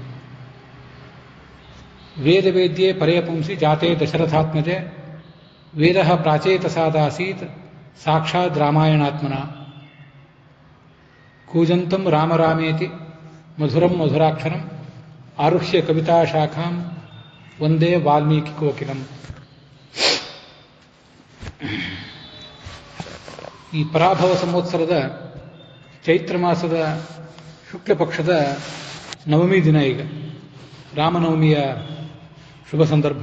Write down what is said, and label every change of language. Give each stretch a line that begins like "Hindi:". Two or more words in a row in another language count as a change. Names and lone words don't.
Sanskrit: ವೇದವೇದ್ಯೆ ಪರೇ ಪುಂಸಿ ಜಾತೆ ದಶರಥಾತ್ಮಜೆ ವೇದಃ ಪ್ರಾಚೇತಸಾದಾಸೀತ್ ಸಾಕ್ಷಾತ್ ರಾಮಾಯಣಾತ್ಮನ. ಕೂಜಂತಂ ರಾಮ ರಾಮೇತಿ ಮಧುರಂ ಮಧುರಾಕ್ಷರಂ ಆರುಹ್ಯ ಕವಿತಾ ಶಾಖಾಂ ಒಂದೇ ವಾಲ್ಮೀಕಿ ಕೋಕಿಲಂ.
Kannada: ಈ ಪರಾಭವ ಸಂವತ್ಸರದ ಚೈತ್ರ ಮಾಸದ ಶುಕ್ಲ ಪಕ್ಷದ ನವಮಿ ದಿನ. ಈಗ ರಾಮನವಮಿಯ ಶುಭ ಸಂದರ್ಭ.